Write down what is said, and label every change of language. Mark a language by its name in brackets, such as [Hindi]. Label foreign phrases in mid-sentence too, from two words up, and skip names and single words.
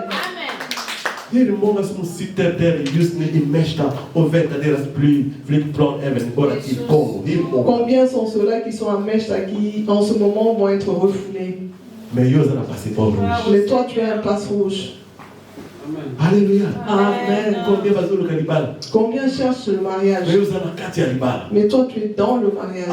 [Swedish] Hier många som sitter där just nu i Märsta och väntar deras flygplan även bara till Kongo. [French] Combien sont ceux-là qui sont à Märsta qui en ce moment vont être refoulés? Mais eux ont un passeport rouge. Mais toi tu as un passe rouge. Alléluia. Amen. Combien cherchent le mariage? Mais toi tu es dans le mariage.